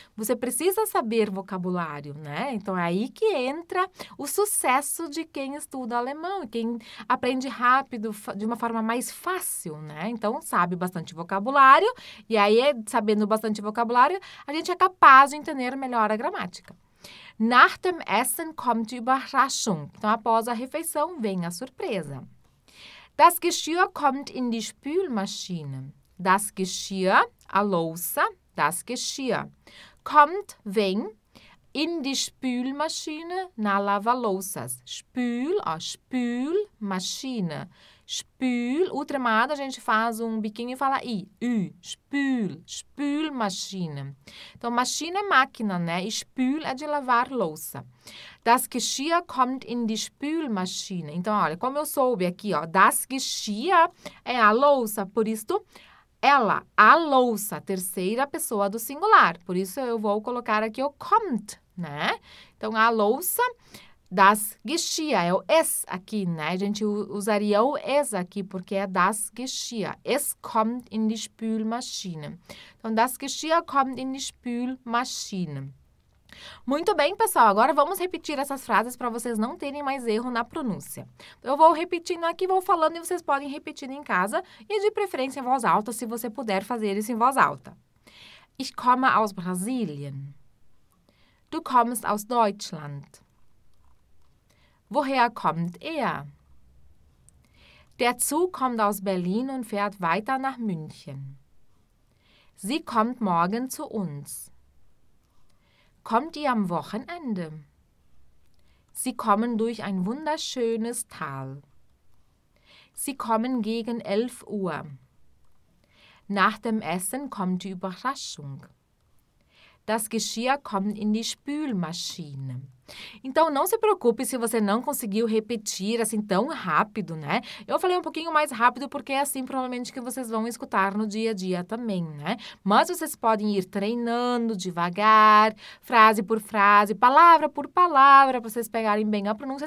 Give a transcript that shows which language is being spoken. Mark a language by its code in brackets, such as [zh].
[pt] Você precisa saber vocabulário, né? Então, é aí que entra o sucesso de quem estuda alemão, quem aprende rápido, de uma forma mais fácil, né? Então, sabe bastante vocabulário, e aí, sabendo bastante vocabulário, a gente é capaz de entender melhor a gramática. [de] Nach dem Essen kommt die Überraschung. [pt] Então, após a refeição, vem a surpresa. [de] Das Geschirr kommt in die Spülmaschine. Das Geschirr, [pt] a louça, das Geschirr. Kommt, vem, [de] in die Spülmaschine, [pt] na lava-louças. Spül, ó, Spülmaschine. Spül, o tremado, a gente faz um biquinho e fala i, ü, spül, Spülmaschine. Então, Maschine é máquina, né? E spül é de lavar louça. [de] Das Geschirr kommt in die Spülmaschine. [pt] Então, olha, como eu soube aqui, ó, das Geschirr é a louça, por isso, ela, a louça, terceira pessoa do singular. Por isso, eu vou colocar aqui o kommt, né? Então, a louça... Das Geschirr, é o es aqui, né? A gente usaria o es aqui, porque é das Geschirr. [de] Es kommt in die Spülmaschine. [pt] Então, [de] das Geschirr kommt in die Spülmaschine. [pt] Muito bem, pessoal. Agora vamos repetir essas frases para vocês não terem mais erro na pronúncia. Eu vou repetindo aqui, vou falando e vocês podem repetir em casa e de preferência em voz alta, se você puder fazer isso em voz alta. [de] Ich komme aus Brasilien. Du kommst aus Deutschland. Woher kommt er? Der Zug kommt aus Berlin und fährt weiter nach München. Sie kommt morgen zu uns. Kommt ihr am Wochenende? Sie kommen durch ein wunderschönes Tal. Sie kommen gegen 11 Uhr. Nach dem Essen kommt die Überraschung. Das Geschirr kommt in die Spülmaschine. [pt] Então, não se preocupe se você não conseguiu repetir assim tão rápido, né? Eu falei um pouquinho mais rápido porque é assim provavelmente que vocês vão escutar no dia a dia também, né? Mas vocês podem ir treinando devagar, frase por frase, palavra por palavra, para vocês pegarem bem a pronúncia.